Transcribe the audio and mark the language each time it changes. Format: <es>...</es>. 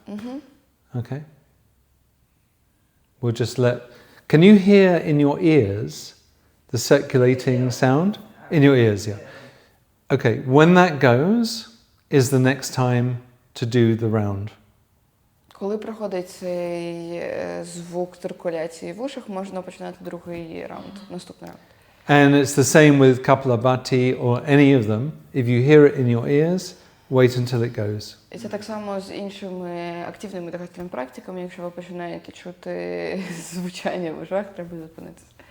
<en>Угу. Okay. We'll just can you hear in your ears the circulating sound? In your ears, yeah. Okay, when that goes, is the next time to do the round.</en> <uk>Коли проходить цей звук циркуляції в ушах, можна починати другий раунд, наступний раунд.</uk> <en>And it's the same with Kapalabhati or any of them. If you hear it in your ears, wait until it goes.</en> <uk>І це так само з іншими активними дихательними практиками. Якщо ви починаєте чути звучання в ушах, треба зупинитися.</uk>